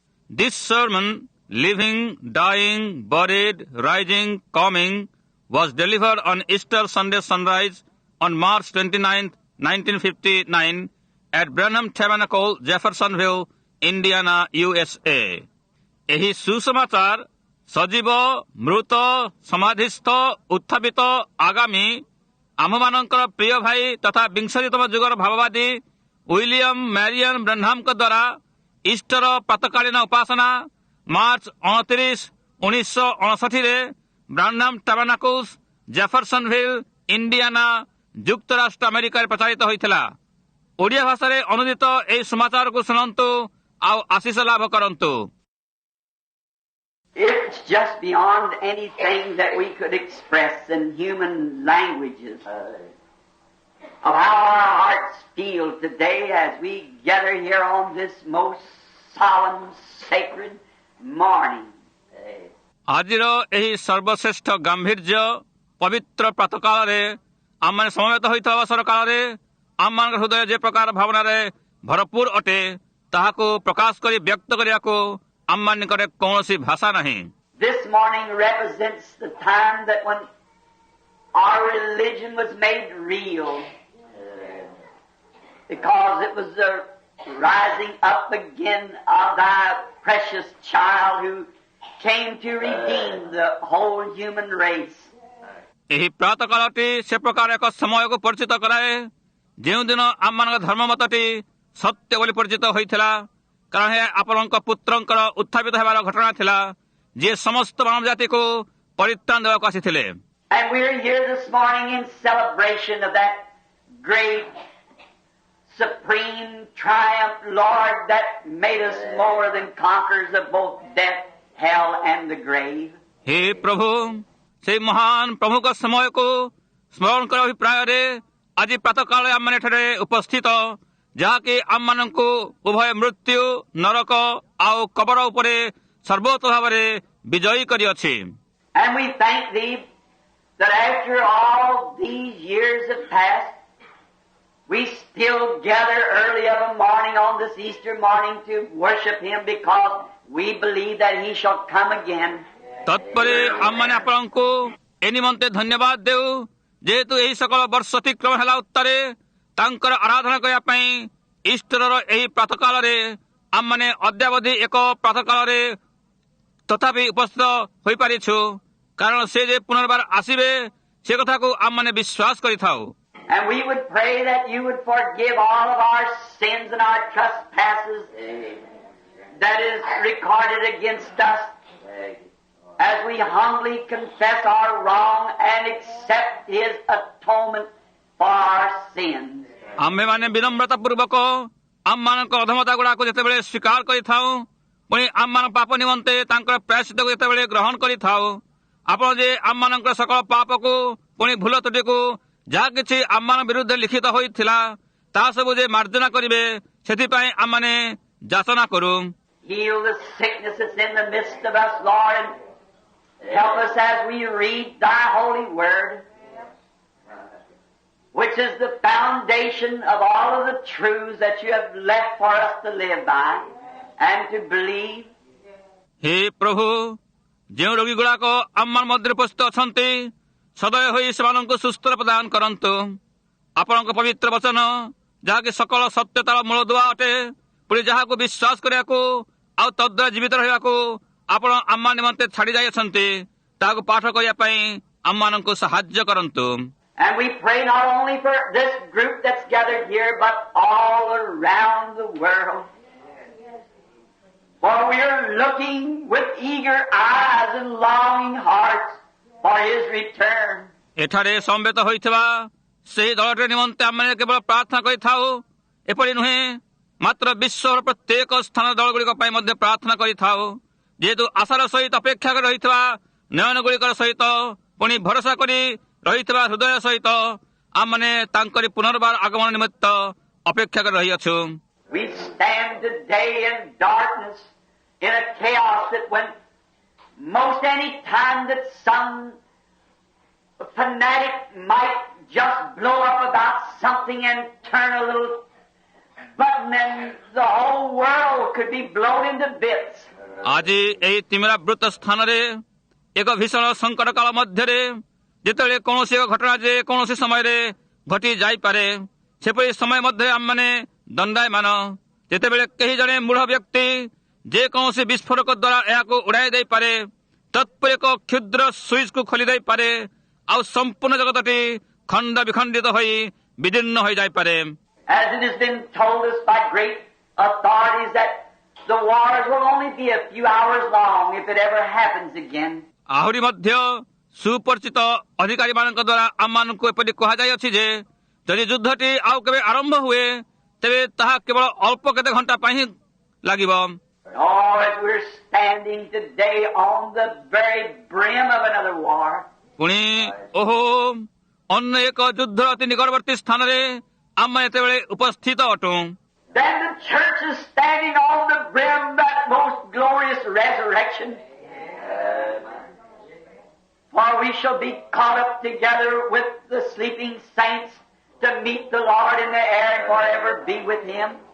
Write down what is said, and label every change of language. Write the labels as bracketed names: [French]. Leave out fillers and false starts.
[English] This sermon, Living, Dying, Buried, Rising, Coming, was delivered on Easter Sunday sunrise on March 29, 1959 at Branham Tabernacle, Jeffersonville, Indiana, USA. [Odia] ଏହି ସୁସମାଚାର ସଜୀବ ମୃତ ସମାଧିସ୍ଥ ଉତ୍ଥାପିତ ଆଗାମୀ ଆମ୍ଭମାନଙ୍କର ପ୍ରିୟ ଭାଇ ତଥା ବିଂଶତିତମ ଯୁଗର ଭାବବାଦୀ ୱିଲିୟମ ମ୍ୟାରିଅନ୍ ବ୍ରେନହାମଙ୍କ ଦ୍ୱାରା ଇଷ୍ଟର ପ୍ରାତଃକାଳୀନ ଉପାସନା ମାର୍ଚ୍ଚ 29, 1959ରେ ବ୍ରାନହାମ ଟାବରନାକଲ୍ସ ଜେଫରସନଭିଲ୍ ଇଣ୍ଡିଆନା ଯୁକ୍ତରାଷ୍ଟ୍ର ଆମେରିକାରେ ପ୍ରଚାରିତ ହୋଇଥିଲା। ଓଡ଼ିଆ ଭାଷାରେ ଅନୁଦିତ ଏହି ସମାଚାରକୁ ଶୁଣନ୍ତୁ ଆଉ ଆଶୀଷ ଲାଭ କରନ୍ତୁ। [English] It's just beyond anything that we could express in human languages of how our hearts feel today as we gather here on this most solemn, sacred morning. [Odia] ଆଜିର ଏହି ସର୍ବଶ୍ରେଷ୍ଠ ଗାମ୍ଭୀର୍ଯ୍ୟ ପବିତ୍ର ପ୍ରାତଃକାଳରେ ଆମମାନେ ସମବେତ ହୋଇଥିବା ଅବସର କାଳରେ ଆମମାନଙ୍କ ହୃଦୟ ଯେ ପ୍ରକାର ଭାବନାରେ ଭରପୁର ଅଟେ ତାହାକୁ ପ୍ରକାଶ କରି ବ୍ୟକ୍ତ କରିବାକୁ ଆମମାନଙ୍କରେ କୌଣସି ଭାଷା ନାହିଁ। [English] This morning represents the time that when our religion was made real, because it was the rising up again of thy precious child who came to redeem the whole human race. [Odia] ଏହି ପ୍ରାତଃକାଳଟି ସେ ପ୍ରକାର ଏକ ସମୟକୁ ପରିଚିତ କରାଏ ଯେଉଁଦିନ ଆମମାନଙ୍କ ଧର୍ମମତଟି ସତ୍ୟ ବୋଲି ପରିଚିତ ହୋଇଥିଲା, କାରଣ ଏହା ଆପଣଙ୍କ ପୁତ୍ରଙ୍କର ଉତ୍ଥାପିତ ହେବାର ଘଟଣା ଥିଲା ଯିଏ ସମସ୍ତ ମାନବ ଜାତିକୁ ପରିତ୍ରାଣ ଦେବାକୁ ଆସିଥିଲେ। [English] And we're here this morning in celebration of that great supreme triumph, Lord, that made us more than conquerors of both death, hell and the grave. [Odia] हे प्रभु, ସେହି ମହାନ ପ୍ରଭୁଙ୍କ ସମୟକୁ ସ୍ମରଣ କରିବା ଅଭିପ୍ରାୟରେ ଆଜି ପ୍ରାତଃକାଳରେ ଆମମାନେ ଏଠାରେ ଉପସ୍ଥିତ, ଯାହାକି ଆମମାନଙ୍କୁ ଉଭୟ ମୃତ୍ୟୁ, ନରକ ଆଉ କବର ଉପରେ ସର୍ବୋଚ୍ଚ ଭାବରେ ବିଜୟୀ କରିଅଛି। [English] And we thank thee that after all these years have passed, we still gather early of a morning on this Easter morning to worship him because we believe that he shall come again. [Odia] ତତ୍ପରେ ଆମମାନେ ଆପଣଙ୍କୁ ଏ ନିମନ୍ତେ ଧନ୍ୟବାଦ ଦେଉ ଯେହେତୁ ଏହି ସକଳ ବର୍ଷ ଅତିକ୍ରମ ହେଲା ଉତ୍ତାରେ ତାଙ୍କର ଆରାଧନା କରିବା ପାଇଁ ଇଷ୍ଟରର ଏହି ପ୍ରାତଃକାଳରେ ଆମମାନେ ଅଦ୍ୟାବଧି ଏକ ପ୍ରାତଃକାଳରେ ତଥାପି ଉପସ୍ଥିତ ହୋଇପାରିଛୁ, କାରଣ ସେ ଯେ ପୁନର୍ବାର ଆସିବେ ସେ କଥାକୁ ଆମମାନେ ବିଶ୍ୱାସ କରିଥାଉ। [English] And we would pray that you would forgive all of our sins and our trespasses that is recorded against us as we humbly confess our wrong and accept his atonement for our sins. [Odia] ଆମ୍ଭେମାନେ ବିନମ୍ରତା ପୂର୍ବକ ଆମମାନଙ୍କ ଅଧମତା ଗୁଡ଼ାକୁ ଯେତେବେଳେ ସ୍ୱୀକାର କରିଥାଉ ପୁଣି ଆମମାନଙ୍କ ପାପ ନିମନ୍ତେ ତାଙ୍କର ପ୍ରାୟଶ୍ଚିତ୍ତକୁ ଯେତେବେଳେ ଗ୍ରହଣ କରିଥାଉ, ଆପଣ ଯେ ଆମମାନଙ୍କର ସକଳ ପାପକୁ ପୁଣି ଭୁଲ ତ୍ରୁଟିକୁ ଯାହା କିଛି ଆମମାନଙ୍କ ବିରୁଦ୍ଧରେ ଲିଖିତ ହୋଇଥିଲା ତାହା ସବୁ ଯେ ମାର୍ଜନା କରିବେ ସେଥିପାଇଁ ଆମମାନେ ଯାଚନା କରୁ। [English] Heal the sickness that's in the midst of us, Lord, and help us as we read thy holy word, which is the foundation of all of the truths that you have left for us to live by and to believe. [Odia] ହେ ପ୍ରଭୁ, ଯେଉଁ ରୋଗୀ ଗୁଡ଼ାକ ଆମ ମଧ୍ୟରେ ଉପସ୍ଥିତ ଅଛନ୍ତି ସଦୟ ହୋଇ ସେମାନଙ୍କୁ ସୁସ୍ଥ ପ୍ରଦାନ କରନ୍ତୁ। ଆପଣଙ୍କ ପବିତ୍ର ବଚନ ଯାହାକି ସକଳ ସତ୍ୟତାର ମୂଳଦୁଆ ଅଟେ, ପୁଣି ଯାହାକୁ ବିଶ୍ୱାସ କରିବାକୁ ଆଉ ତଦ୍ୱାରା ଜୀବିତ ରହିବାକୁ ଆପଣ ଆମ ନିମନ୍ତେ ଛାଡ଼ି ଯାଇଅଛନ୍ତି ତାହାକୁ ପାଠ କରିବା ପାଇଁ ଆମମାନଙ୍କୁ ସାହାଯ୍ୟ କରନ୍ତୁ। [English] And we pray not only for this group that's gathered here, but all around the world. For we are looking with eager eyes and longing hearts for his return. [Odia] ଏଠାରେ ସମବେତ ହୋଇଥିବା ସେହି ଦଳଟିର ନିମନ୍ତେ ଆମେ କେବଳ ପ୍ରାର୍ଥନା କରିଥାଉ, ଏପରି ନୁହେଁ ମାତ୍ର ବିଶ୍ୱର ପ୍ରତ୍ୟେକ ସ୍ଥାନ ଦଳଗୁଡ଼ିକ ପାଇଁ ମଧ୍ୟ ପ୍ରାର୍ଥନା କରିଥାଉ, ଯେହେତୁ ଆଶାର ସହିତ ଅପେକ୍ଷା କରି ରହିଥିବା ନୟନଗୁଡ଼ିକର ସହିତ ପୁଣି ଭରସା କରି ରହିଥିବା ହୃଦୟ ସହିତ ଆମମାନେ ତାଙ୍କରି ପୁନର୍ବାର ଆଗମନ ନିମିତ୍ତ ଅପେକ୍ଷା କରି ରହିଅଛୁ। [English] We stand today in darkness, in a chaos that when most any time that some fanatic might just blow up about something and turn a little But then the whole world could be blown into bits. [Odia] ଆଜି ଏହି ତିମିରାବୃତ ସ୍ଥାନରେ ଏକ ଭୀଷଣ ସଙ୍କଟ କାଳ ମଧ୍ୟରେ ଯେତେବେଳେ କୌଣସି ଏକ ଘଟଣା ଯେ କୌଣସି ସମୟରେ ଘଟି ଯାଇପାରେ, ସେପରି ସମୟ ମଧ୍ୟରେ ଆମମାନେ ଦଣ୍ଡାୟମାନ। ଯେତେବେଳେ କେହି ଜଣେ ମୂଢ଼ ବ୍ୟକ୍ତି ଯେକୌଣସି ବିସ୍ଫୋରକ ଦ୍ୱାରା ଏହାକୁ ଉଡ଼ାଇ ଦେଇପାରେ, ତତ୍ପରେ ଏକ କ୍ଷୁଦ୍ର ସୁଇଚକୁ ଖୋଲି ଦେଇପାରେ, ଆଉ ସମ୍ପୂର୍ଣ୍ଣ ଜଗତଟି ଖଣ୍ଡ ବିଖଣ୍ଡିତ ହୋଇ ବିଦୀର୍ଣ୍ଣ ହୋଇଯାଇପାରେ। [English] As it has been told us by great authorities that the wars will only be a few hours long if it ever happens again. [Odia] ଆହୁରି ମଧ୍ୟ ସୁପରିଚିତ ଅଧିକାରୀମାନଙ୍କ ଦ୍ୱାରା ଆମମାନଙ୍କୁ ଏପରି କୁହାଯାଇଅଛି ଯେ ଯଦି ଯୁଦ୍ଧଟି ଆଉ କେବେ ଆରମ୍ଭ ହୁଏ ତେବେ ତାହା କେବଳ ଅଳ୍ପ କେତେ ଘଣ୍ଟା ପାଇଁ ହିଁ ଲାଗିବ। [English] Oh, as we're standing today on the very brim of another war. [Odia] ପୁଣି ଓହୋ ଅନ୍ୟ ଏକ ଯୁଦ୍ଧର ଅତି ନିକଟବର୍ତ୍ତୀ ସ୍ଥାନରେ ଆମେ ଏତେବେଳେ ଉପସ୍ଥିତ ଅଟୁ। [English] Then the church is standing on the brim of that most glorious resurrection. For we shall be caught up together with the sleeping saints to meet the Lord in the air and forever be with Him.